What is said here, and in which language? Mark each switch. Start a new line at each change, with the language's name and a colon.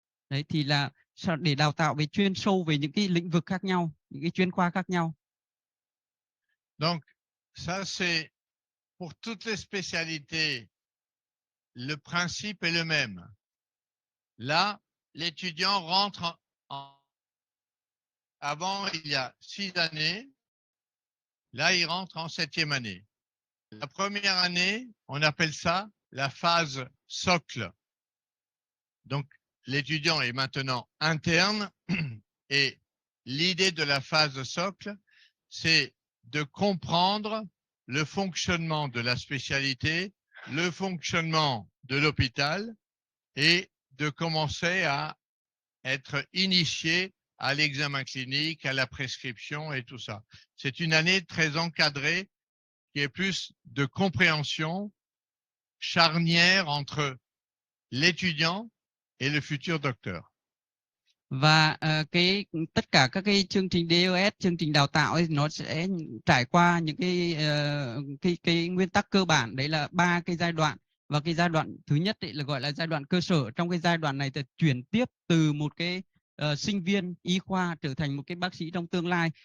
Vietnamese: Đấy thì là để đào tạo về chuyên sâu về những cái lĩnh vực khác nhau, những cái chuyên khoa khác nhau.
French: Donc, ça c'est pour toutes les spécialités, le principe est le même. Là, l'étudiant rentre avant, il y a 6 années. Là, il rentre en 7e année. La première année, on appelle ça la phase socle. Donc, l'étudiant est maintenant interne et l'idée de la phase de socle, c'est de comprendre le fonctionnement de la spécialité, le fonctionnement de l'hôpital et de commencer à être initié à l'examen clinique, à la prescription et tout ça. C'est une année très encadrée qui est plus de compréhension charnière entre l'étudiant et le futur docteur.
Vietnamese: Và tất cả các cái chương trình DOS, chương trình đào tạo ấy, nó sẽ trải qua những cái nguyên tắc cơ bản, đấy là 3 cái giai đoạn. Và cái giai đoạn thứ nhất ấy là gọi là giai đoạn cơ sở. Trong cái giai đoạn này thì chuyển tiếp từ một cái sinh viên y khoa trở thành một cái bác sĩ trong tương lai.